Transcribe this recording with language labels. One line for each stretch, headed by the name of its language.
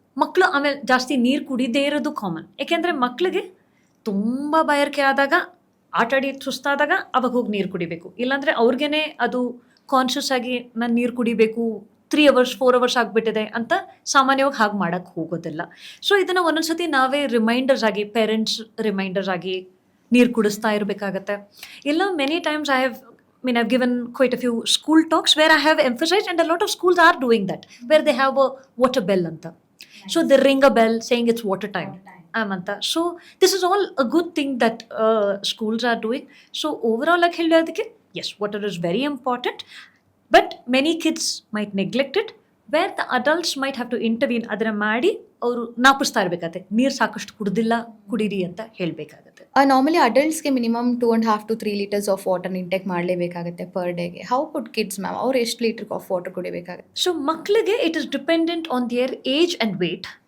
Kannada: ಮಕ್ಕಳು ಆಮೇಲೆ ಜಾಸ್ತಿ ನೀರು ಕುಡಿದೇ ಇರೋದು ಕಾಮನ್. ಏಕೆಂದರೆ ಮಕ್ಕಳಿಗೆ ತುಂಬ ಬಾಯಾರಿಕೆ ಆದಾಗ, ಆಟ ಆಡಿ ಸುಸ್ತಾದಾಗ ಅವಾಗ ಹೋಗಿ ನೀರು ಕುಡಿಬೇಕು. ಇಲ್ಲಾಂದರೆ ಅವ್ರಿಗೇ ಅದು ಕಾನ್ಷಿಯಸ್ ಆಗಿ ನಾನು ನೀರು ಕುಡಿಬೇಕು 3 ಅವರ್ಸ್ 4 ಅವರ್ಸ್ ಆಗಿಬಿಟ್ಟಿದೆ ಅಂತ ಸಾಮಾನ್ಯವಾಗಿ ಹಾಗೆ ಮಾಡೋಕ್ಕೆ ಹೋಗೋದಿಲ್ಲ. ಸೊ ಇದನ್ನು ಒಂದೊಂದು ಸತಿ ನಾವೇ ರಿಮೈಂಡರ್ಸ್ ಆಗಿ, ಪೇರೆಂಟ್ಸ್ ರಿಮೈಂಡರ್ಸ್ ಆಗಿ ನೀರು ಕುಡಿಸ್ತಾ ಇರಬೇಕಾಗತ್ತೆ.
English: ಇಲ್ಲ many times I've given quite a few school talks where I have emphasized, and a lot of schools are doing that, where they have a water bell anta. So they ring a bell saying it's water time. Amanta. So this is all a good thing that schools are doing. So overall, like ಹೇಳೋದಕ್ಕೆ, yes, water is very important, but many kids might neglect it, where the adults might have to intervene.
Kannada: ಅದನ್ನ ಮಾಡಿ ಅವರು ನಾಪಿಸ್ತಾ ಇರಬೇಕಾಗತ್ತೆ, ನೀರು ಸಾಕಷ್ಟು ಕುಡೀರಿ ಅಂತ ಹೇಳಬೇಕಾಗತ್ತೆ. Normally ಅಡಲ್ಟ್ಸ್ಗೆ minimum 2.5 to 3 litres of water intake ಮಾಡಲೇಬೇಕಾಗುತ್ತೆ per ಡೇಗೆ.
English: how could kids ma'am,
Kannada: ಅವ್ರು ಎಷ್ಟು ಲೀಟರ್ ಆಫ್ ವಾಟರ್ ಕುಡಿಬೇಕಾಗುತ್ತೆ?
English: So ಮಕ್ಕಳಿಗೆ it is dependent on their age and weight.